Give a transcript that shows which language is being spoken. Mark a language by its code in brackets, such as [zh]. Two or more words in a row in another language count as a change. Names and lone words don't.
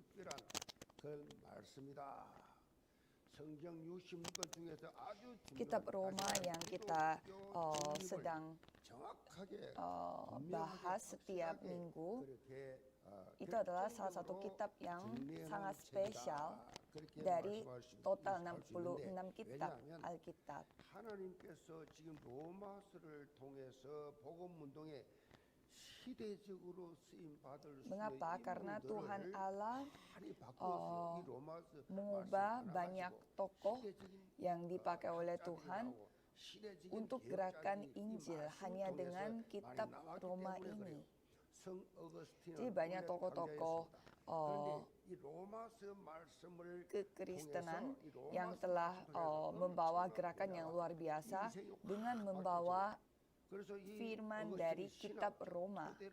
[id] Kitab Roma yang kita sedang bahas setiap minggu itu adalah salah satu kitab yang sangat spesial dari total 66 kitab Alkitab. [ko] 하나님께서 지금 로마서를 통해서 복음 운동에 시대적으로 쓰임 받을 수 있는 [id] Mengapa? Karena Tuhan Allah [ko] 이 로마서 [id] mengubah banyak tokoh yang dipakai oleh Tuhan untuk gerakan Injil hanya dengan kitab Roma ini. Jadi banyak tokoh-tokoh kekristenan yang telah membawa gerakan yang luar biasa dengan membawa firman dari kitab Roma.